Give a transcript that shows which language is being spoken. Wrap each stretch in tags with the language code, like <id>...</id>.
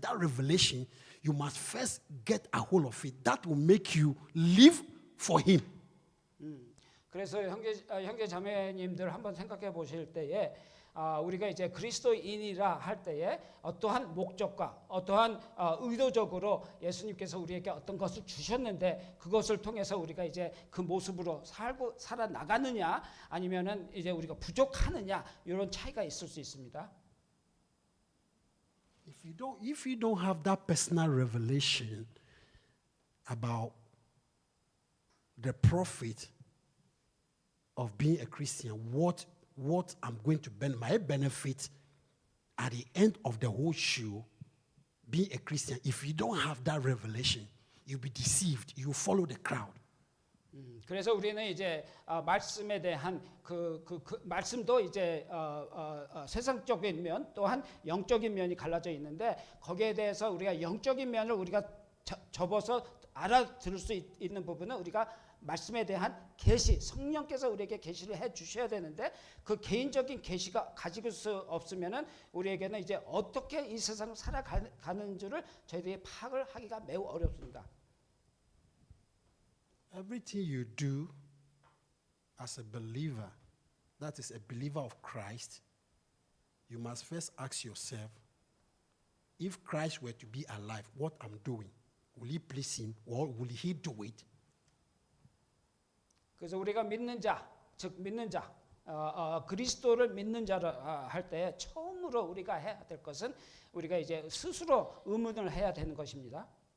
<en>That revelation, you must first get a hold of it. That will make you live for Him.</en> <ko>그래서 형제 자매님들 한번 생각해 보실 때에 우리가 이제 그리스도인이라 할 때에 어떠한 목적과 어떠한 의도적으로 예수님께서 우리에게 어떤 것을 주셨는데 그것을 통해서 우리가 이제 그 모습으로 살아 나가느냐 아니면은 이제 우리가 부족하느냐 이런 차이가 있을 수 있습니다.</ko> <en>If you don't have that personal revelation about the profit of being a Christian, what I'm going to my benefit at the end of the whole show, being a Christian, if you don't have that revelation, you'll be deceived. You follow the crowd.</en> <ko>그래서 우리는 이제 말씀에 대한 그 말씀도 이제 세상적인 면 또한 영적인 면이 갈라져 있는데 거기에 대해서 우리가 영적인 면을 우리가 접어서 알아들을 수 있는 부분은 우리가 말씀에 대한 계시, 성령께서 우리에게 계시를 해 주셔야 되는데 그 개인적인 계시가 가지고 수 없으면은 우리에게는 이제 어떻게 이 세상을 살아가는 줄을 저희들이 파악을 하기가 매우 어렵습니다.</ko> <en>Everything you do as a believer, that is a believer of Christ, you must first ask yourself, if Christ were to be alive, what I'm doing, will He please Him or will He do it?</en> <ko>그래서 우리가 믿는 자, 즉 믿는 자, 그리스도를 믿는 자를 할 때 처음으로 우리가 해야 될 것은 우리가 이제 스스로 의문을 해야 되는 것입니다.</ko>